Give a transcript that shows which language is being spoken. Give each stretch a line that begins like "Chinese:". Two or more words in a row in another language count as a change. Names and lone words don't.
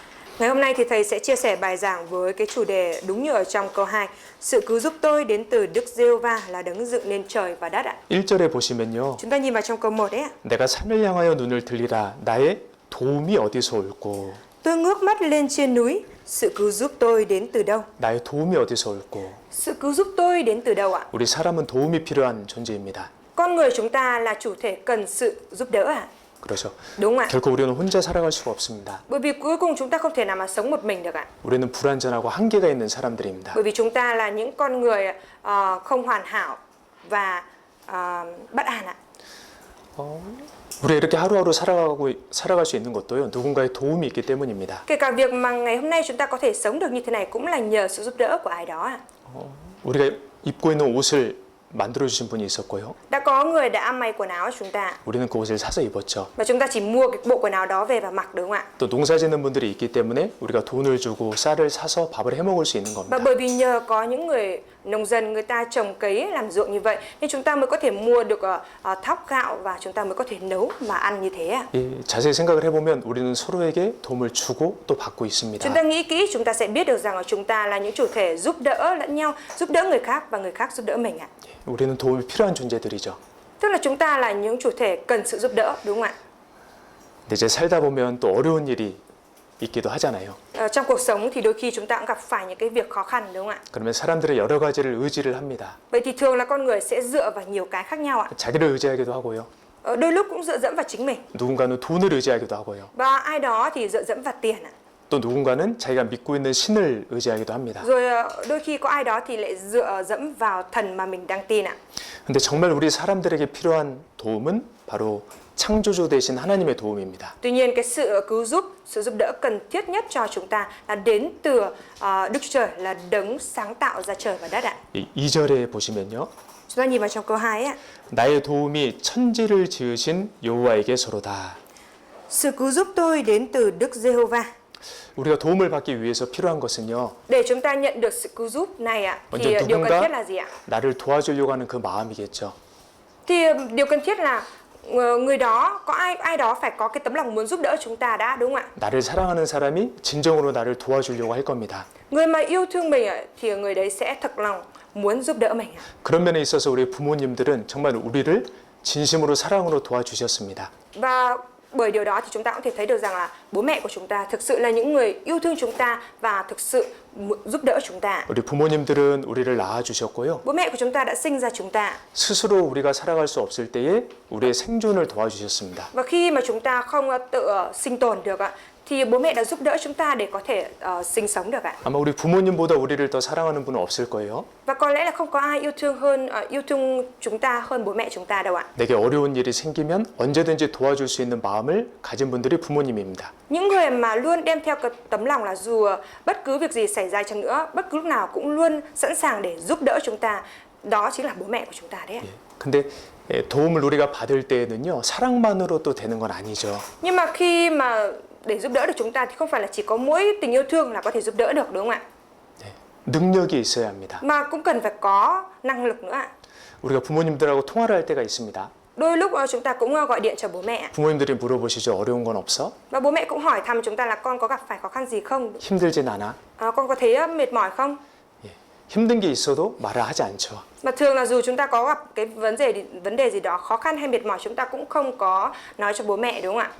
Vietnamese: Ngày hôm nay thì thầy sẽ chia sẻ bài giảng với cái chủ đề đúng như ở trong câu 2. Sự cứu giúp tôi đến từ Đức Giê-hô-va, là đấng dựng nên trời và đất ạ.
Korean: 1절에 보시면요.
Vietnamese: Chúng ta nhìn vào trong câu 1 đấy ạ.
Korean: 내가 산을 향하여 눈을 들리라. 나의 도움이 어디서 올꼬?
Vietnamese: Tôi ngước mắt lên trên núi, sự cứu giúp tôi đến từ đâu?
Korean: 나의 도움이 어디서 올꼬?
Vietnamese: Sự cứu giúp tôi đến từ đâu ạ?
Korean: 우리 사람은 도움이 필요한 존재입니다.
Vietnamese: Con người chúng ta là chủ thể cần sự giúp đỡ ạ.
Korean: 그렇죠.
Vietnamese: Đúng không ạ?
Korean: 결코 우리는 혼자 살아갈 수가 없습니다.
Vietnamese: Bởi vì cuối cùng chúng ta không thể nào mà sống một mình được ạ.
Korean: 우리는 불완전하고 한계가 있는 사람들입니다.
Vietnamese: Bởi vì chúng ta là những con người không hoàn hảo và bất an ạ.
Korean: 우리가 이렇게 하루하루 살아갈 수 있는 것도요, 누군가의 도움이 있기 때문입니다.
Vietnamese: Kể cả việc mà ngày hôm nay chúng ta có thể sống được như thế này cũng là nhờ sự giúp đỡ của ai đó ạ.
Korean: 우리가 입고 있는 옷을 만들어주신 분이 있었고요.
Vietnamese: Đã có người đã may quần áo cho chúng ta
Korean: 우리는 그 옷을 사서 입었죠.
Vietnamese: và chúng ta chỉ mua cái bộ quần áo đó về và mặc, đúng không ạ?
Korean: 또 농사짓는 분들이 있기 때문에 우리가 돈을 주고 쌀을 사서 밥을 해 먹을 수 있는
Vietnamese: Và
Korean: 겁니다.
Vietnamese: bởi vì nhờ có những người nông dân, người ta trồng cấy làm ruộng như vậy nên chúng ta mới có thể mua được thóc gạo và chúng ta mới có thể nấu và ăn như thế ạ.
Korean: 자세히 생각을 해보면 우리는 서로에게 도움을 주고 또 받고 있습니다.
Vietnamese: Chúng ta nghĩ kỹ chúng ta sẽ biết được rằng là chúng ta là những chủ thể giúp đỡ lẫn nhau, giúp đỡ người khác và người khác giúp đỡ mình ạ.
Korean: 우리는 도움이 필요한 존재들이죠.
Vietnamese: Tức là chúng ta là những chủ thể cần sự giúp đỡ, đúng không ạ?
Korean: 근데 이제 살다 보면 또 어려운 일이 있기도 하잖아요.
Vietnamese: Trong cuộc sống thì đôi khi chúng ta cũng gặp phải những cái việc khó khăn, đúng không ạ?
Korean: 그러면 사람들은 여러 가지를 의지를 합니다.
Vietnamese: Vậy thì thường là con người sẽ dựa vào nhiều cái khác nhau ạ.
Korean: 자기를 의지하기도 하고요.
Vietnamese: Đôi lúc cũng dựa dẫm vào chính mình
Korean: 누군가는 돈을 의지하기도 하고요.
Vietnamese: và ai đó thì dựa dẫm vào tiền ạ.
Korean: 또 누군가는 자기가 믿고 있는 신을 의지하기도 합니다.
Vietnamese: Rồi đôi khi có ai đó thì lại dựa dẫm vào thần mà mình đang tin ạ.
Korean: 근데 정말 우리 사람들에게 필요한 도움은 바로 창조주 되신 하나님의 도움입니다.
Vietnamese: Tuy nhiên cái sự cứu giúp, sự giúp đỡ cần thiết nhất cho chúng ta là đến từ Đức Chúa Trời, là đấng sáng tạo ra trời và đất ạ.
Korean: 2절에 보시면요.
Vietnamese: Chúng ta nhìn vào trong câu 2 ạ.
Korean: 나의 도움이 천지를 지으신 여호와에게서로다.
Vietnamese: Sự cứu giúp tôi đến từ Đức Giê-hô-va.
Korean: 우리가 도움을 받기 위해서 필요한 것은요.
Vietnamese: Để chúng ta nhận được sự cứu giúp này ạ, thì
Korean: 먼저
Vietnamese: điều cần thiết là
Korean: 누군가
Vietnamese: gì ạ?
Korean: 나를 도와주려고 하는 그 마음이겠죠.
Vietnamese: Thì điều cần thiết là người đó, có ai đó phải có cái tấm lòng muốn giúp đỡ chúng ta đã, đúng không ạ?
Korean: 나를 사랑하는 사람이 진정으로 나를 도와주려고 할 겁니다.
Vietnamese: Người mà yêu thương mình ạ, thì người đấy sẽ thật lòng muốn giúp đỡ mình ạ.
Korean: 그런 면에 있어서 우리 부모님들은 정말 우리를 진심으로 사랑으로 도와주셨습니다.
Vietnamese: Và bởi điều đó thì chúng ta cũng thể thấy được rằng là bố mẹ của chúng ta thực sự là những người yêu thương chúng ta và thực sự giúp đỡ chúng ta.
Korean: 우리 부모님들은 우리를 낳아주셨고요.
Vietnamese: Bố mẹ của chúng ta đã sinh ra chúng ta.
Korean: 스스로 우리가 살아갈 수 없을 때에 우리의 생존을 도와주셨습니다.
Vietnamese: Và khi mà chúng ta không tự sinh tồn được ạ, thì bố mẹ đã giúp đỡ chúng ta để có thể sinh sống được ạ.
Korean: 아마 우리 부모님보다 우리를 더 사랑하는 분은 없을 거예요.
Vietnamese: Và có lẽ là không có ai yêu thương chúng ta hơn bố mẹ chúng ta đâu ạ.
Korean: 내게 어려운 일이 생기면 언제든지 도와줄 수 있는 마음을 가진 분들이 부모님입니다.
Vietnamese: Những người mà luôn đem theo cái tấm lòng là dù bất cứ việc gì xảy ra chăng nữa, bất cứ lúc nào cũng luôn sẵn sàng để giúp đỡ chúng ta, đó chính là bố mẹ của chúng ta đấy.
Korean: 근데 도움을 우리가 받을 때에는요, 사랑만으로 또 되는 건 아니죠.
Vietnamese: Nhưng mà khi mà để giúp đỡ được chúng ta thì không phải là chỉ có mỗi tình yêu thương là có thể giúp đỡ được, đúng không ạ?
Korean: 능력이 있어야 합니다.
Vietnamese: Mà cũng cần phải có năng lực nữa ạ.
Korean: 우리가 부모님들하고 통화를 할 때가 있습니다.
Vietnamese: Đôi lúc chúng ta cũng gọi điện cho bố mẹ
Korean: 부모님들이 물어보시죠. 어려운 건 없어?
Vietnamese: và bố mẹ cũng hỏi thăm chúng ta là con có gặp phải khó khăn gì không,
Korean: 힘들진 않아?
Vietnamese: con có thấy mệt mỏi không.
Korean: 힘든 게 있어도 말을 하지 않죠.
Vietnamese: Mà thường là dù chúng ta có gặp cái vấn đề gì đó khó khăn hay mệt mỏi, chúng ta cũng không có nói cho bố mẹ, đúng không ạ?